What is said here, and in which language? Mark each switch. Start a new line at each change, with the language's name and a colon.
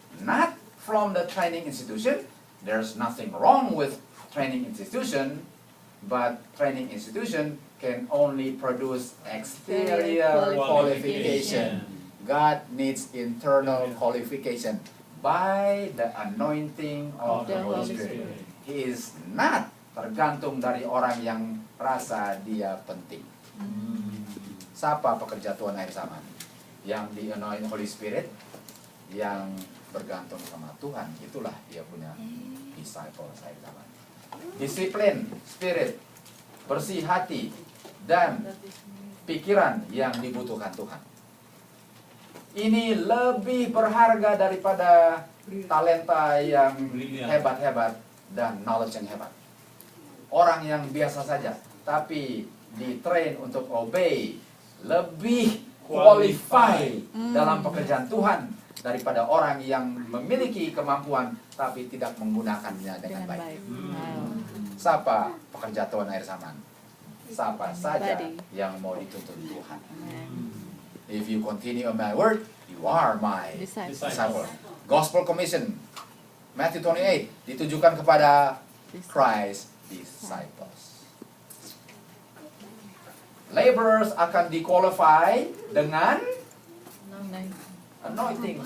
English: Not from the training institution. There's nothing wrong with training institution, but training institution can only produce exterior qualification. God needs internal qualification by the anointing of the Holy Spirit.
Indonesian: He is not tergantung dari orang yang rasa dia penting. Siapa pekerja Tuhan akhir zaman? Yang di-anoint Holy Spirit, yang bergantung sama Tuhan, itulah dia punya disciple akhir zaman. Disiplin, spirit, bersih hati, dan pikiran yang dibutuhkan Tuhan. Ini lebih berharga daripada talenta yang hebat-hebat dan knowledge yang hebat. Orang yang biasa saja, tapi di-train untuk obey, lebih qualified dalam pekerjaan Tuhan daripada orang yang memiliki kemampuan tapi tidak menggunakannya dengan baik. Siapa pekerja Tuhan akhir zaman? Siapa saja yang mau dituntun Tuhan.
English: If you continue on my word, you are my disciple.
Indonesian: Gospel Commission, Matthew 28, ditujukan kepada Christ disciples. Laborers akan di-qualify dengan anointing.